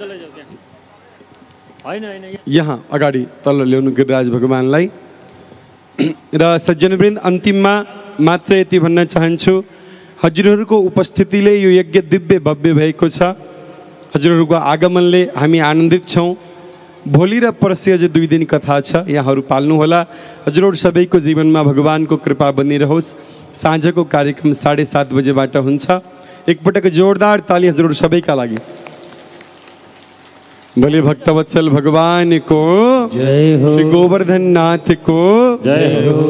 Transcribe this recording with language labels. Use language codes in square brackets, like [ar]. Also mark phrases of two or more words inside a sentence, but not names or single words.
[ne] यहाँ अगाडि तल ल्याउनु गिरिराज भगवानलाई र सज्जनवृन्द अन्तिममा मात्र यति भन्न चाहन्छु हजुरहरूको उपस्थितिले यो यज्ञ दिव्य भव्य भएको छ हजुरहरूको आगमनले हामी आनन्दित छौँ भोलि र पर्सि अझ 2 दिन कथा छ यहाँहरू पाल्नुहोला हजुरहरू सबैको जीवनमा भगवानको कृपा बनिरहोस् साँझको कार्यक्रम 7:30 बजेबाट हुन्छ एकपटक जोरदार ताली जरूर सबैका लागि। [hi] भोले भक्तवत्सल भगवान को जय हो। श्री गोवर्धन नाथ को जय हो।